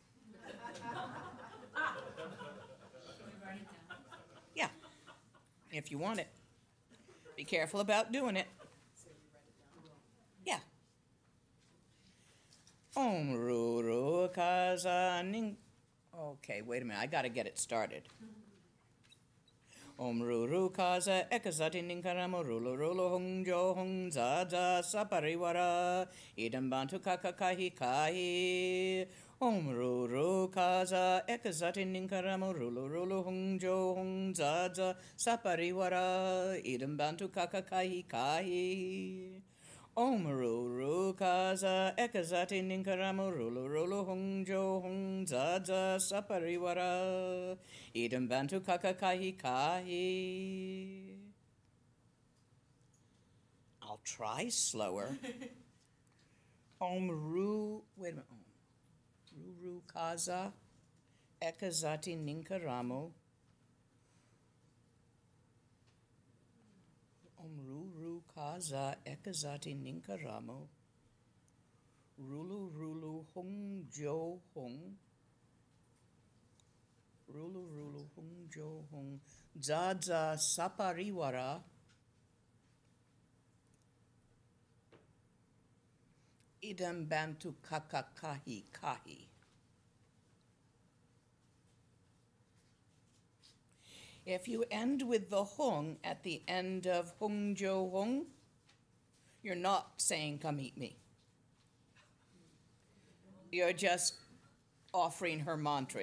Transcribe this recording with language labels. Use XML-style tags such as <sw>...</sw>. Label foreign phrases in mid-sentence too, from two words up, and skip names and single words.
<en>Yeah, if you want it. Be careful about doing it.</en> <sa>Yeah. Om Ruru Kaza Ning.</sa> <en>Okay, wait a minute. I got to get it started.</en> <sa>Om Ruru Kaza Ekazati Ninkaramo Rulu Rulu Hong Jo Hong Zaza Sapariwara Idam Bantu Kakakahi Kahi. Om Ruru Kaza Ekazati Ninkaramo Rulu Rulu Hong Jo Hong Zaza Sapariwara Idam Bantu Kakakahi Kahi. Om Ruru Kaza Ekazati Ninkaramo Rulu Rulu Hong Jo Hong Zaza Sapariwara Idam Bantu Kakakahi Kahi.</sa> <en>I'll try slower.</en> <sa>Om Ru,</sa> <en>wait a minute.</en> <sa>Ruru Kaza Ekazati Ninkaramo. Om Ruru Kaza Ekazati Ninkaramo. Rulu Rulu Hong Jo Hong. Rulu Rulu Hong Jo Hong. Zaza Sapariwara. Idam Bantu Kakakahi Kahi.</sa> <en>If you end with the Hong at the end of</en> <sa>Hong Jo Hong,</sa> <en>you're not saying, come eat me. You're just offering her mantra.</en>